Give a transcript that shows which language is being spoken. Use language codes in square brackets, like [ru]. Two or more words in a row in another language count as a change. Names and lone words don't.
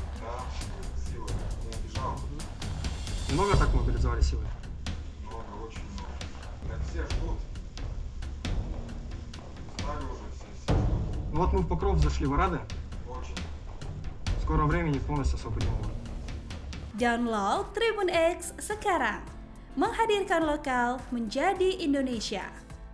[ru] Да, силой. Я бежал. Много так мобилизовали силы? Много, очень много. Так все ждут. Стали уже все ждут. Ну вот мы в Покров зашли, вы рады? Очень. В скором времени полностью освободим его. [id] Download Tribun X sekarang. Menghadirkan lokal menjadi Indonesia.